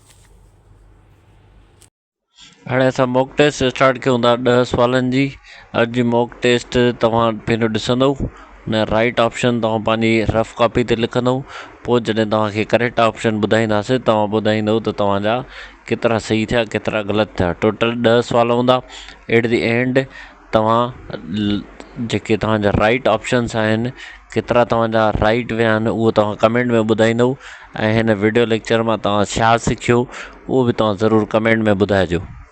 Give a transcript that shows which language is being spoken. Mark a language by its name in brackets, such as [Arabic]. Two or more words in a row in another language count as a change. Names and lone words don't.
[Sindhi] हाणे असां [English] mock test [Sindhi] स्टार्ट कयूं था 10 सुवालनि जी। अॼु जी [English] mock test [Sindhi] तव्हां पहिरियों ॾिसंदव न, [English] right option [Sindhi] तव्हां पंहिंजी [English] rough copy [Sindhi] ते लिखंदव, पोइ जॾहिं तव्हांखे [English] correct option [Sindhi] ॿुधाईंदासीं तव्हां ॿुधाईंदव त तव्हांजा केतिरा सही थिया केतिरा ग़लति थिया। टोटल 10 सुवाल हूंदा। [English] at the end [Sindhi] तव्हां जेके तव्हांजा [English] right options [Sindhi] आहिनि केतिरा तव्हांजा राइट विया आहिनि उहो तव्हां कमेंट में ॿुधाईंदव, ऐं हिन [English] video lecture [Sindhi] मां तव्हां छा सिखियो उहो बि तव्हां ज़रूरु कमेंट में ॿुधाइजो।